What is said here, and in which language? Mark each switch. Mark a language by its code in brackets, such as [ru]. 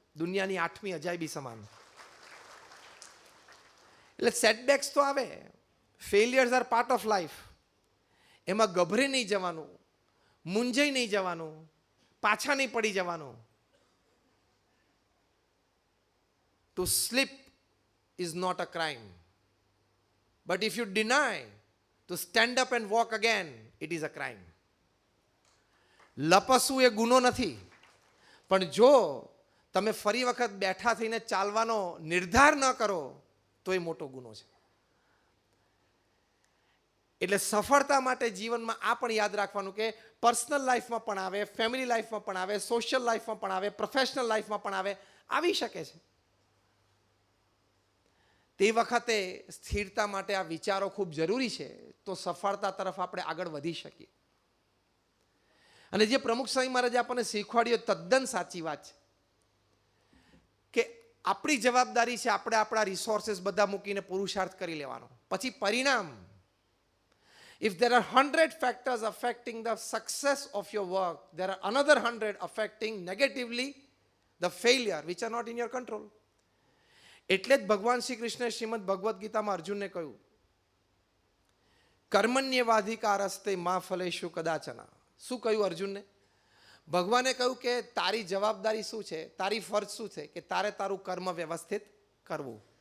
[gu] દુનિયાની 8મી અજાયબી સમાન. એટલે સેટબેક્સ તો આવે, [en] Failures are part of life. [gu] એમાં ગભરે નહીં જવાનું, મૂંઝાઈ નહીં જવાનું, પાછા નહીં પડી જવાનું. [en] To slip is not a crime, but if you deny to stand up and walk again, it is a crime. [gu] લપસવું એ ગુનો નથી, પણ જો તમે ફરી વખત બેઠા થઈને ચાલવાનો નિર્ધાર ન કરો તો એ મોટો ગુનો છે. એટલે સફળતા માટે જીવનમાં આ પણ યાદ રાખવાનું કે પર્સનલ લાઈફમાં પણ આવે, ફેમિલી લાઈફમાં પણ આવે, સોશિયલ લાઈફમાં પણ આવે, પ્રોફેશનલ લાઈફમાં પણ આવે, આવી શકે છે. તે વખતે સ્થિરતા માટે આ વિચારો ખૂબ જરૂરી છે, તો સફળતા તરફ આપણે આગળ વધી શકીએ. અને જે પ્રમુખ સ્વામી મહારાજે આપણને શીખવાડ્યું તદ્દન સાચી વાત છે કે આપણી જવાબદારી છે આપણે આપણા રિસોર્સિસ બધા મૂકીને પુરુષાર્થ કરી લેવાનો, પછી પરિણામ. [en] If there are 100 factors affecting the success of your work, there are another 100 affecting negatively the failure which are not in your control. [gu] એટલે જ ભગવાન શ્રી કૃષ્ણ શ્રીમદ ભગવદ્ ગીતામાં અર્જુનને કહ્યું, [sa] કર્મણ્યવાધિકારસ્તે મા ફલેષુ કદાચના. [gu] શું કહ્યું અર્જુનને? ભગવાને કહ્યું કે તારી જવાબદારી શું છે, તારી ફરજ શું છે કે તારે તારું કર્મ વ્યવસ્થિત કરવું.